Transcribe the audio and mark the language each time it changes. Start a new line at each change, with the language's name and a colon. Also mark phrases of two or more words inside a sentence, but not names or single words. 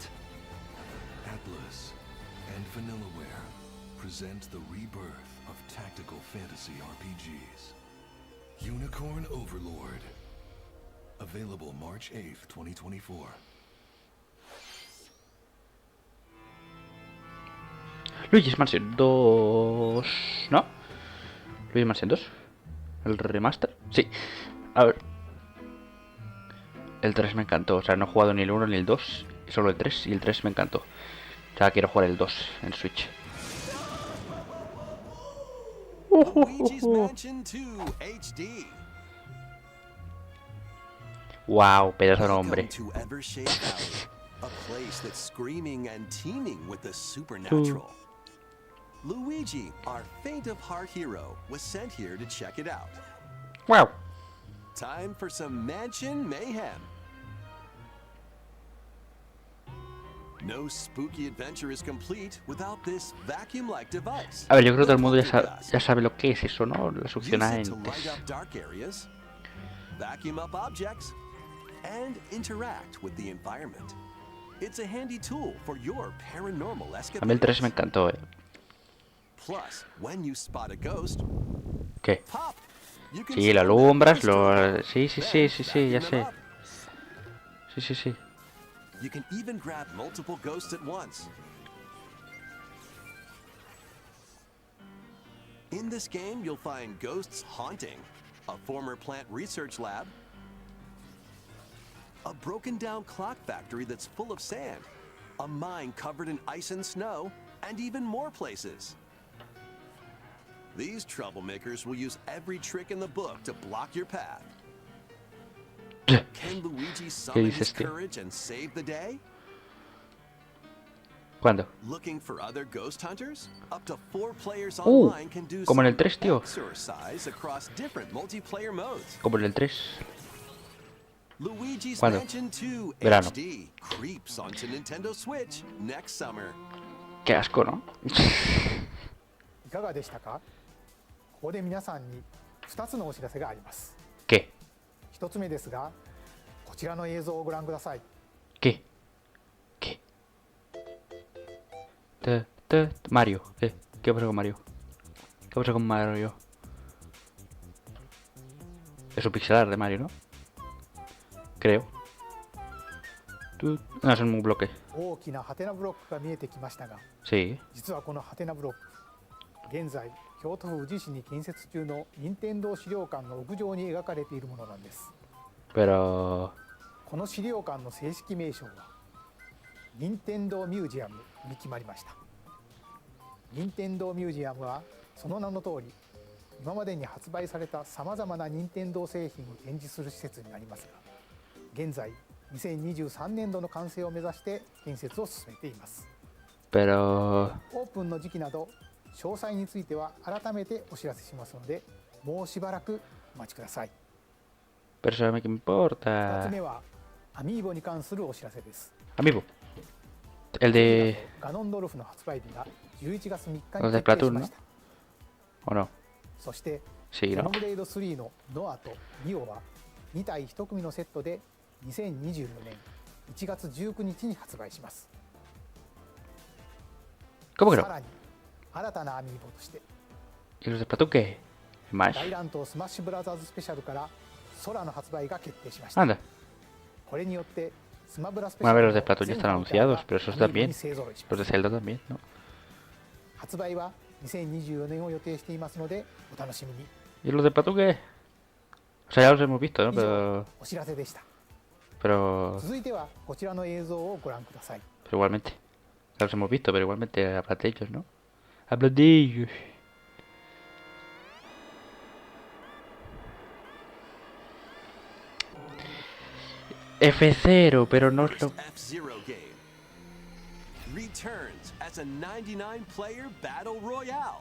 English: Atlas and Vanillaware present the rebirth of tactical fantasy RPGs. Unicorn Overlord. Available March 8th, 2024.
Spanish: Luigi's Mansion 2... ¿No? Luigi's Mansion 2. ¿El remaster? Sí. A ver. El 3 me encantó. O sea, no he jugado ni el 1 ni el 2. Solo el 3. Y el 3 me encantó. O sea, quiero jugar el 2 en Switch. Luigi's Mansion 2 HD. Wow, pedazo de nombre.
English: Welcome to Evershade Valley, a place that's screaming and teeming with the supernatural. Luigi, our faint-of-heart hero, was sent here to check it out. Wow. Time for some mansion mayhem. No spooky adventure is complete without this vacuum-like device.
Spanish: A ver, yo creo que todo el mundo ya sabe lo que es eso, ¿no? La
English: Use
Spanish: succiona
English: it to light
Spanish: entes.
English: up dark areas, vacuum up objects, and interact with the environment. It's a handy tool for your paranormal
Spanish: A mí el 3 me
English: escapades.
Spanish: encantó,
English: Plus, when you spot a ghost,
Spanish: ¿Qué?
English: pop. You can
Spanish: Sí, lo
English: summon that
Spanish: alumbras,
English: ghost to
Spanish: lo...
English: life.
Spanish: Sí, sí,
English: Then
Spanish: sí, sí, sí, ya
English: vacuum
Spanish: sé.
English: them up.
Spanish: Sí, sí, sí.
English: You can even grab multiple ghosts at once. In this game, you'll find ghosts haunting, a former plant research lab, a broken-down clock factory that's full of sand, a mine covered in ice and snow, and even more places. These troublemakers will use every trick in the book to block your path. Can Luigi summon his
Spanish: dices, tío?
English: courage and save the day?
Spanish: ¿Cuándo?
English: Looking for other ghost hunters? Up to 4 players Uh, online can do
Spanish: como en el
English: some
Spanish: 3, tío.
English: exercise across different multiplayer modes.
Spanish: Como en el 3.
English: Luigi's
Spanish: ¿Cuándo?
English: Mansion 2
Spanish: Verano.
English: HD creeps onto Nintendo Switch next summer.
Spanish: Qué asco, ¿no?
Japanese: いかがでしたか？ここで皆さんに2つのお知らせがあります。
Spanish: ¿Qué?
Japanese: 1つ目ですが、こちらの映像をご覧ください。
Spanish: ¿Qué? ¿Qué? Mario. ¿Qué pasa con Mario? ¿Qué pasa con Mario? Es un pixel art de Mario, ¿no? Creo. No, es un bloque.
Japanese: 大きなハテナブロックが見えてきましたが、
Spanish: Sí.
Japanese: 実はこのハテナブロック、現在京都府宇治市に建設中の任天堂資料館の屋上に描かれているものなんです。
Spanish: Pero...
Japanese: この資料館の正式名称は任天堂ミュージアムに決まりました。任天堂ミュージアムはその名の通り、今までに発売されたさまざまな任天堂製品を展示する施設になりますが、現在2023年度の完成を目指して建設を進めています。
Spanish: Pero...
Japanese: オープンの時期など詳細については改めてお知らせしますので、もうしばらくお待ちください。
Spanish: Pero eso a mí que me
Japanese: 2
Spanish: importa.
Japanese: つ目はアミーボに関するお知らせです。
Spanish: Amiibo. El de...
Japanese: ガノンドルフの発売日が11月3日
Spanish: El
Japanese: に
Spanish: de
Japanese: 決定し
Spanish: Splatoon,
Japanese: ま
Spanish: ¿no?
Japanese: した。
Spanish: ¿O no?
Japanese: そして
Spanish: Sí,
Japanese: ゼノ
Spanish: ¿no?
Japanese: ブレイド3のノアとミオは2体1組のセットで2024年1月19日に発売します。
Spanish: ¿Cómo que
Japanese: さ
Spanish: no?
Japanese: らに新たなアミーボとして
Spanish: ¿Y los de Splatoon qué? Más.
Japanese: 大乱闘スマッシュブラザーズスペシャルから空の発売が決定しました。
Spanish: Anda.
Japanese: これによってスマブラスペシ
Spanish: Bueno,
Japanese: ャ
Spanish: a
Japanese: ル
Spanish: ver, los de Splatoon ya están anunciados, pero esos también.
Japanese: 勢ぞろいしま
Spanish: Los
Japanese: す。
Spanish: de Zelda también, ¿no?
Japanese: 発売は2024年を予定していますのでお楽しみに。
Spanish: ¿Y los de Splatoon qué? O sea, ya los hemos visto, ¿no?
Japanese: 以上
Spanish: Pero...
Japanese: お知らせでした。
Spanish: Pero...
Japanese: 続いてはこちらの映像をご覧ください。
Spanish: Pero igualmente. Ya los hemos visto, pero igualmente habla de ellos, ¿no? Habla de ellos. F0, pero no es lo...
English: F-Zero game returns as a 99-player battle royale.